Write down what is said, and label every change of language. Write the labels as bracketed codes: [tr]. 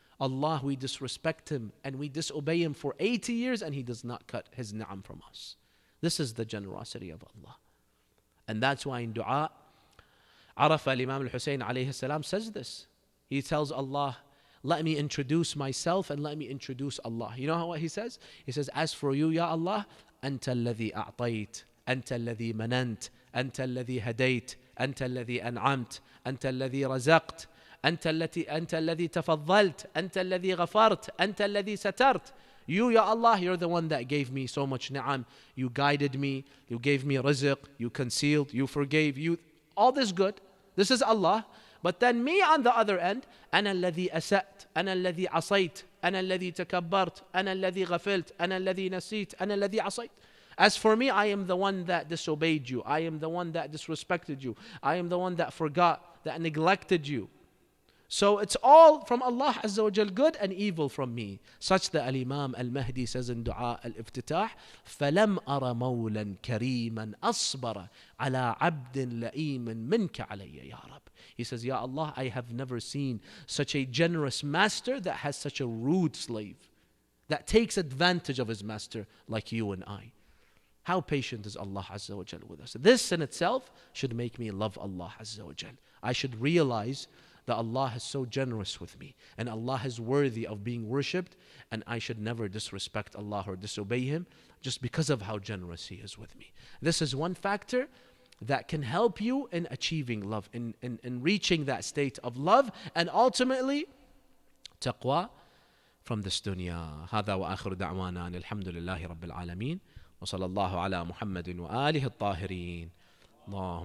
[en] Allah, we disrespect Him and we disobey Him for 80 years and He does not cut His ni'am from us. This is the generosity of Allah. And that's why in dua, Arafah Imam al-Hussein alayhi salam says this. He tells Allah, let me introduce myself and let me introduce Allah. You know what he says? He says, as for you, Ya Allah, [ar] أنت الذي أعطيت, أنت الذي مننت, أنت الذي هديت, أنت الذي أنعمت, أنت الذي رزقت, أنت الذي تفضلت, أنت الذي غفرت, أنت الذي سترت. [en] You, Ya Allah, you're the one that gave me so much ni'am. You guided me, you gave me rizq, you concealed, you forgave, all this good. This is Allah. But then me on the other end, [ar] أنا الذي أسأت, أنا الذي عصيت, أنا الذي تكبرت, أنا الذي غفلت, أنا الذي نسيت, أنا الذي عصيت. [en] As for me, I am the one that disobeyed you. I am the one that disrespected you. I am the one that forgot, that neglected you. So it's all from Allah Azza wa Jal, good and evil from me. Such that Al-Imam Al-Mahdi says in Dua Al-Iftitah, [ar] فَلَمْ أَرَ مَوْلًا كَرِيمًا أَصْبَرَ عَلَىٰ عَبْدٍ لَئِيمٍ مِنْكَ عَلَيَّ يَا رَبْ. [en] He says, Ya Allah, I have never seen such a generous master that has such a rude slave, that takes advantage of his master like you and I. How patient is Allah Azza wa Jal with us? This in itself should make me love Allah Azza wa Jal. I should realize that Allah is so generous with me and Allah is worthy of being worshipped, and I should never disrespect Allah or disobey Him just because of how generous He is with me. This is one factor that can help you in achieving love, in reaching that state of love and ultimately taqwa from this dunya. [ar] هذا وآخر دعوانا أن الحمد لله رب العالمين وصلى الله على محمد وآله الطاهرين. اللهم